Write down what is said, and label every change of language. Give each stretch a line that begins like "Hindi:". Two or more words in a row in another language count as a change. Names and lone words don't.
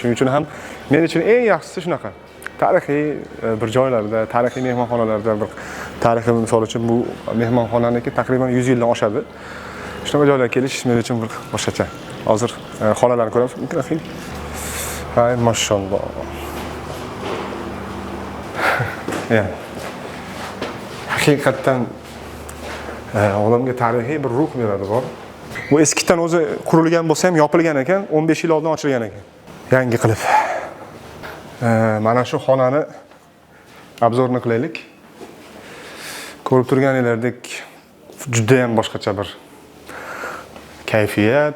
Uzbek: Shuning uchun ham men uchun eng yaxshisi shunaqa. Tarixiy bir joylarda, tarixiy mehmonxonalarda bir tarixiy misol uchun bu mehmonxonaniki taqriban 100 yildan oshadi. Shunaqa joylarga kelish men uchun bir boshqacha. Hozir xonalarni ko'ramiz. Mikrofon.
Turkish: Hay maşallah. Yani hakikaten
Uzbek: odamga tarixiy bir ruh beradi bor. Bu eskidan o'zi qurilgan bo'lsa ham yopilgan ekan, 15 yil oldin ochilgan ekan. Yangi qilib. Mana shu xonani obzorni qilaylik. Ko'rib turganingizdek juda ham boshqacha bir kayfiyat.